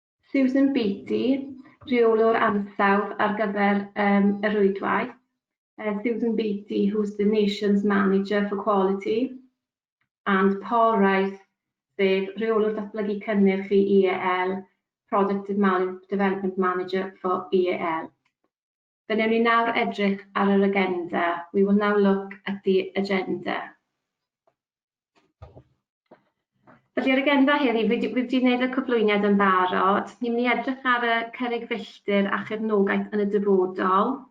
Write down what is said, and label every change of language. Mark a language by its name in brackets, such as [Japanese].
[Welsh] Susan Beattie, Reolwr ansawdd ar gyfer y rwydwaith. [English] Susan Beattie, who's the Nations Manager for Quality. And Paul Rice, [Welsh] sef Reolwr Datblygu Cynnyrch i [English] IEL, Product Development Manager for IEL. [Welsh] Fe wnawn ni nawr edrych ar yr agenda. [English] We will now look at the agenda. [Welsh] Felly yr agenda heddi, fi wedi gwneud y cyflwyniad yn barod. Ni'n mynd i edrych ar y cerrig filltir a chefnogaeth yn y dyfodol.